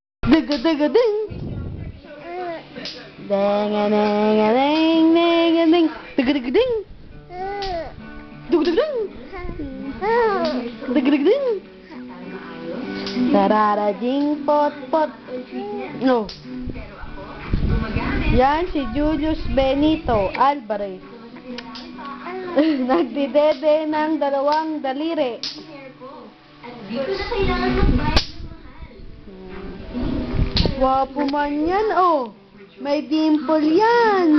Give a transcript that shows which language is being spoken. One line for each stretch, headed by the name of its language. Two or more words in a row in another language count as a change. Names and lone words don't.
Filipino: Dig-a-dig-a-ding. Ding-a-ding-a-ding-ding-a-ding. Dig-a-dig-a-ding. Dig-a-dig-a-ding. Dig-a-dig-a-ding. Tarara-jing pot-pot. No. Yan si Julius Benito Alvarez. Nagdidede ng 2 daliri. Dito na kailangan magbayad ng mahal.
Cebuano: Wapo man
Filipino: yan, oh. May dimple yan.